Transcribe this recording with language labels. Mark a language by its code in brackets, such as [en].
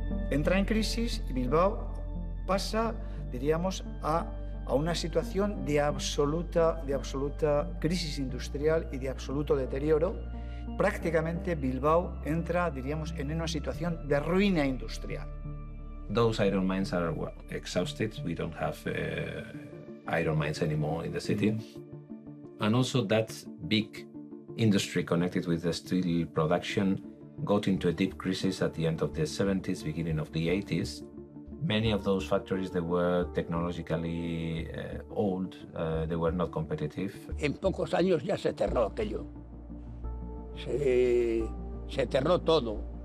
[es] Entra en crisis y Bilbao pasa, diríamos, a una situación de absoluta crisis industrial y de absoluto deterioro. Prácticamente Bilbao entra, diríamos, en una situación de ruina industrial. [en] Those iron mines are exhausted. We don't have iron mines anymore in the city. And also that big industry connected with the steel production got into a deep crisis at the end of the 70s, beginning of the 80s. Many of those factories, they were technologically old, they were not competitive. [es] En pocos años ya se cerró aquello. Se cerró todo.